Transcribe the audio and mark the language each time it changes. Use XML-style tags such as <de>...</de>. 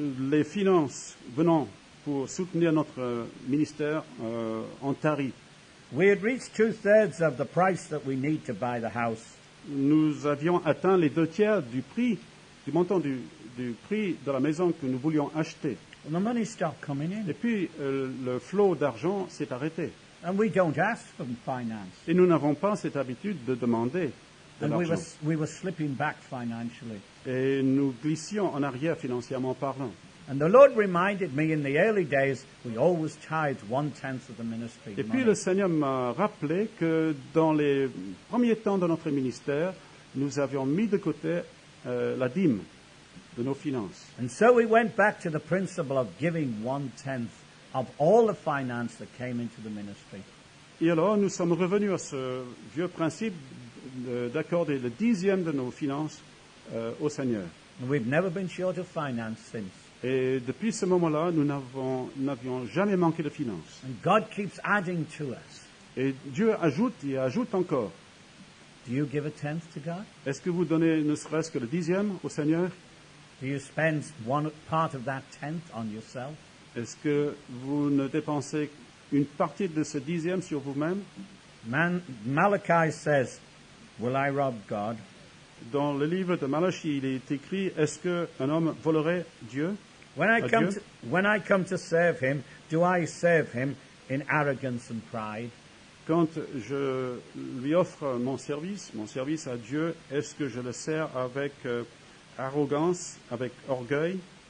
<fr>les finances venant pour soutenir notre ministère ont tari.</fr> <en>We had reached 2/3 of the price that we need to buy the house.</en> <fr>Nous avions atteint les 2/3 du montant du prix de la maison que nous voulions acheter.</fr> <en>And the money stopped coming in.</en> <fr>Et puis, le flot d'argent s'est arrêté.</fr> <en>And we don't ask for finance.</en> <fr>Et nous n'avons pas cette habitude de demander de</fr> <en>And</en> <fr>l'argent.</fr> <en>we were slipping back financially.</en> <fr>Et nous glissions en arrière financièrement parlant.</fr> <en>And the Lord reminded me in the early days, we always tithed 1/10 of the ministry.</en> <fr>Et puis</fr> <en>money.</en> <fr>le Seigneur m'a rappelé que dans les premiers temps de notre ministère, nous avions mis de côté la dîme de nos finances.</fr> <en>And so we went back to the principle of giving 1/10 of all the finance that came into the ministry.</en> <fr>Et alors nous sommes revenus à ce vieux principe d'accorder le 10e de nos finances au Seigneur.</fr> <en>And we've never been short of finance since.</en> <fr>Et depuis ce moment-là, nous n'avions jamais manqué de finances.</fr> <en>And God keeps adding to us.</en> <fr>Et Dieu ajoute et ajoute encore.</fr> <en>Do you give 1/10 to God?</en> <fr>Est-ce que vous donnez ne serait-ce que le 10e au Seigneur?</fr> <en>Do you spend one part of that 10th on yourself?</en> <fr>Est-ce que vous ne dépensez une partie de ce 10e sur vous-même?</fr> <en>Malachi says, will I rob God?</en> <fr>Dans le livre de Malachie, il est écrit, est-ce qu'un homme volerait Dieu?</fr> <en>When I</en> <fr>Dieu?</fr> <en>come to serve him, do I serve him in arrogance and pride?</en> <fr>Quand je lui offre mon service à Dieu, est-ce que je le sers avec arrogance, avec orgueil?</fr>